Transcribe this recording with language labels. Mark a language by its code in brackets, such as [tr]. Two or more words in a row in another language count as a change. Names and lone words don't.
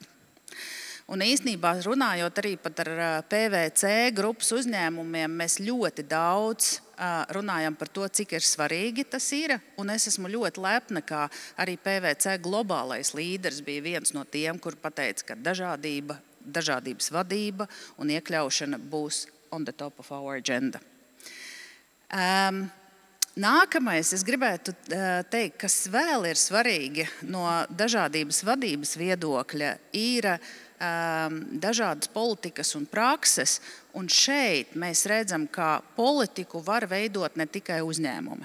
[lv] Un īstenībā runājot arī pat ar PVC grupas uzņēmumiem, mēs ļoti daudz runājam par to, cik ir svarīgi tas ir. Un es esmu ļoti lepna, ka arī PVC globālais līderis bija viens no tiem, kur pateica, ka dažādības vadība un iekļaušana būs [en] on the top of our agenda. [lv] Nākamais, es gribētu teikt, kas vēl ir svarīgi no dažādības vadības viedokļa, ir dažādas politikas un prakses, un šeit mēs redzam, ka politiku var veidot ne tikai uzņēmumi.